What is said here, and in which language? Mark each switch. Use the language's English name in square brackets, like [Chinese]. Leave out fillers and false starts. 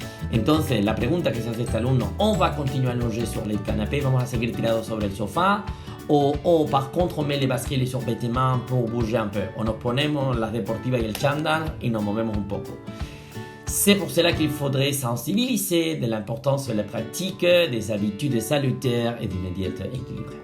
[Spanish] Entonces, la pregunta que se hace este alumno, [French] ¿on va continuer allongé sur le canapé? [Spanish] ¿Vamos a seguir tirados sobre el sofá? [French] O par contre, on met les baskets et les survêtements pour bouger un peu? [Spanish] O nos ponemos las deportivas y el chándal y nos movemos un poco. [French] C'est pour cela qu'il faudrait sensibiliser de l'importance de la pratique des habitudes salutaires et d'une diète équilibrée.